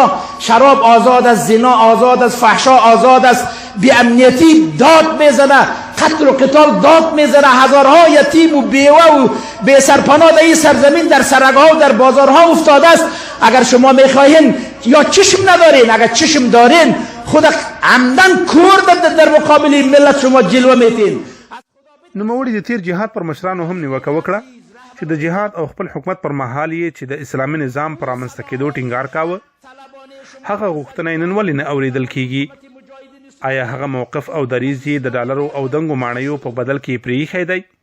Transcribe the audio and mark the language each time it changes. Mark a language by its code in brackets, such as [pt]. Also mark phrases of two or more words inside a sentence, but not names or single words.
[fa] شراب آزاد است، زنا آزاد است، فحشا آزاد است، بی‌امنیتی داد میزنه، قتل و قتال داد میزنه، هزارها یتیم و بیوه و بی سرپناه در این سرزمین در سرگاه و در بازارها افتاده است. اگر شما میخواهین یا چشم ندارین، اگر چشم دارین خود عمدن کور در مقابل ملت شما جلوه میتین. [ps] نوموړي د تیر جهاد پر مشرانو هم نیوکه وکړه چې د جهاد او خپل حکومت پر مهال یې چې د اسلامي نظام پر رامنځته کېدو ټینګار کاوه، هغه غوښتنه یې نن ولې نه اورېدل کیږي؟ آیا هغه موقف او دریځ یې د ډالرو او دنګو ماڼیو په بدل کې پرېښی دی؟